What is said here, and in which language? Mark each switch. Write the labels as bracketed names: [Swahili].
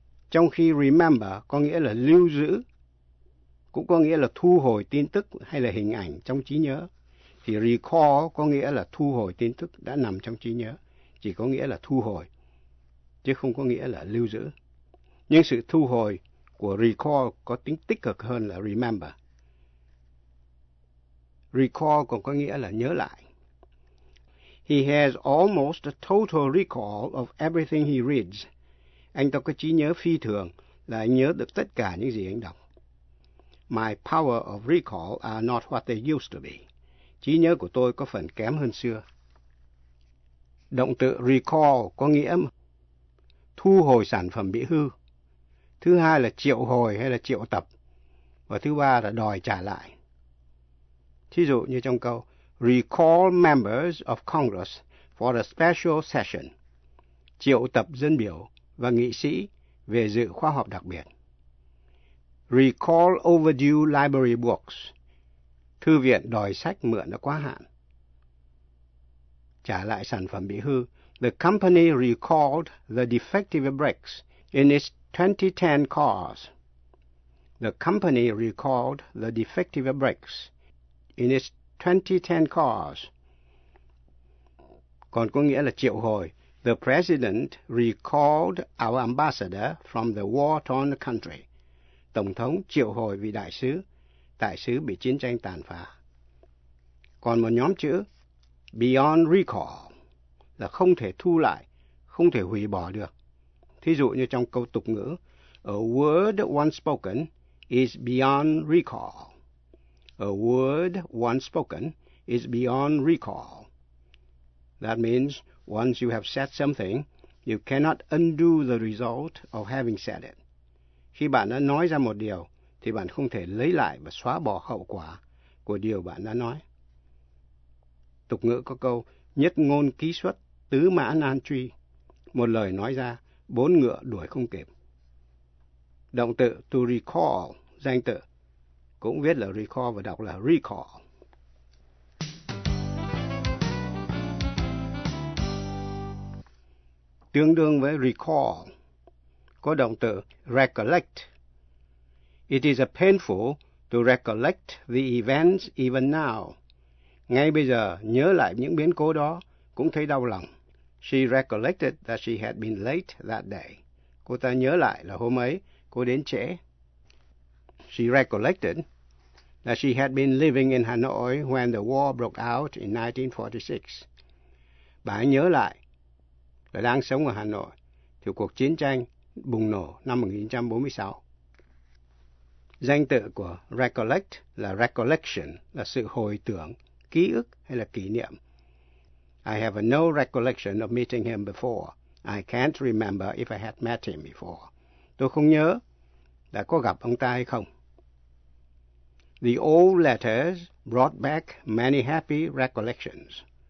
[Vietnamese] Trong khi remember có nghĩa là lưu giữ, cũng có nghĩa là thu hồi tin tức hay là hình ảnh trong trí nhớ, thì recall có nghĩa là thu hồi tin tức đã nằm trong trí nhớ, chỉ có nghĩa là thu hồi, chứ không có nghĩa là lưu giữ. Nhưng sự thu hồi của recall có tính tích cực hơn là remember. Recall còn có nghĩa là nhớ lại. [English] He has almost a total recall of everything he reads. [Vietnamese] Anh ta có trí nhớ phi thường là anh nhớ được tất cả những gì anh đọc. [English] My power of recall are not what they used to be. [Vietnamese] Trí nhớ của tôi có phần kém hơn xưa. Động từ recall có nghĩa thu hồi sản phẩm bị hư. Thứ hai là triệu hồi hay là triệu tập. Và thứ ba là đòi trả lại. Thí dụ như trong câu, [English] recall members of Congress for a special session. [Vietnamese] Triệu tập dân biểu và nghị sĩ về dự khóa họp đặc biệt. [English] Recall overdue library books. [Vietnamese] Thư viện đòi sách mượn đã quá hạn. Trả lại sản phẩm bị hư. [English] The company recalled the defective brakes in its 2010 cars. The company recalled the defective brakes in its 2010 cars. [Vietnamese] Còn có nghĩa là triệu hồi. [English] The president recalled our ambassador from the war-torn country. [Vietnamese] Tổng thống triệu hồi vị đại sứ. Đại sứ bị chiến tranh tàn phá. Còn một nhóm chữ, beyond recall, là không thể thu lại, không thể hủy bỏ được. Thí dụ như trong câu tục ngữ, [English] a word once spoken is beyond recall. A word once spoken is beyond recall. That means, once you have said something, you cannot undo the result of having said it. [Vietnamese] Khi bạn đã nói ra một điều, thì bạn không thể lấy lại và xóa bỏ hậu quả của điều bạn đã nói. Tục ngữ có câu, nhất ngôn ký xuất, tứ mã nan truy. Một lời nói ra, bốn ngựa đuổi không kịp. Động từ to recall, danh từ, cũng viết là recall và đọc là recall. Tương đương với recall, có động từ recollect. [English] It is a painful to recollect the events even now. [Vietnamese] Ngay bây giờ, nhớ lại những biến cố đó, cũng thấy đau lòng. [English] She recollected that she had been late that day. [Vietnamese] Cô ta nhớ lại là hôm ấy, cô đến trễ. [English] She recollected that she had been living in Hanoi when the war broke out in 1946. [Vietnamese] Bà nhớ lại và đang sống ở Hà Nội thì cuộc chiến tranh bùng nổ năm 1946. Danh tự của recollect là recollection, là sự hồi tưởng, ký ức hay là kỷ niệm. [English] I have no recollection of meeting him before. I can't remember if I had met him before. [Vietnamese] Tôi không nhớ đã có gặp ông ta hay không. [English] The old letters brought back many happy recollections.